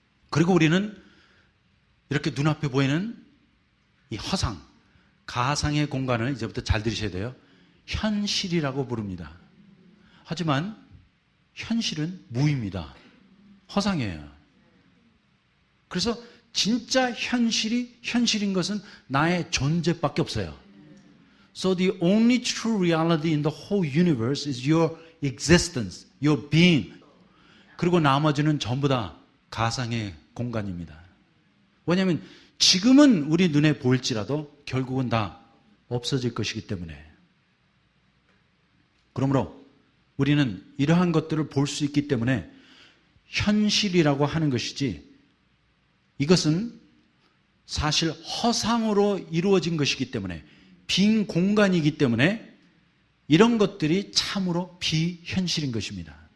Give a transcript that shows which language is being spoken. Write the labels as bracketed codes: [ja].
[ko] 그리고 우리는 이렇게 눈앞에 보이는 이 허상, 가상의 공간을 이제부터 잘 들으셔야 돼요. 현실이라고 부릅니다. 하지만 현실은 무입니다. 허상이에요. 그래서 진짜 현실이 현실인 것은 나의 존재밖에 없어요. [en] So the only true reality in the whole universe is your existence, your being. [ko] 그리고 나머지는 전부 다 가상의 공간입니다. 왜냐하면 지금은 우리 눈에 보일지라도 결국은 다 없어질 것이기 때문에. 그러므로 우리는 이러한 것들을 볼 수 있기 때문에 현실이라고 하는 것이지 이것은 사실 허상으로 이루어진 것이기 때문에 빈 공간이기 때문에 이런 것들이 참으로 비현실인 것입니다.